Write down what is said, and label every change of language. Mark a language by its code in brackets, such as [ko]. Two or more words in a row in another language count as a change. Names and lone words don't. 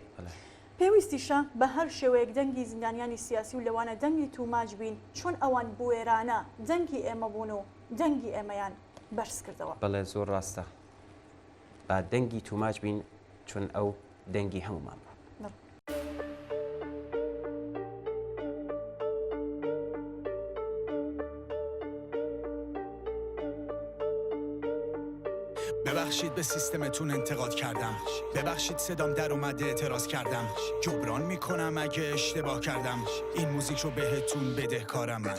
[ckb] پێویستیشە بە هەر شێوەیەک دەنگی زیندانیانی سیاسی و لەوانە دەنگی توماچ بین چۆن ئەوان بوێرانە دەنگی ئێمە بوون و دەنگی ئێمەیان بەرز کردەوە. بەڵێ زۆر ڕاستە با دەنگی توماچ بین چون ئەو دەنگی هەمومان بوو. [fa] ببخشید به سیستمتون انتقاد کردم، ببخشید صدام در اومده اعتراض کردم، جبران میکنم اگه اشتباه کردم، این موزیک رو بهتون بدهکارم من.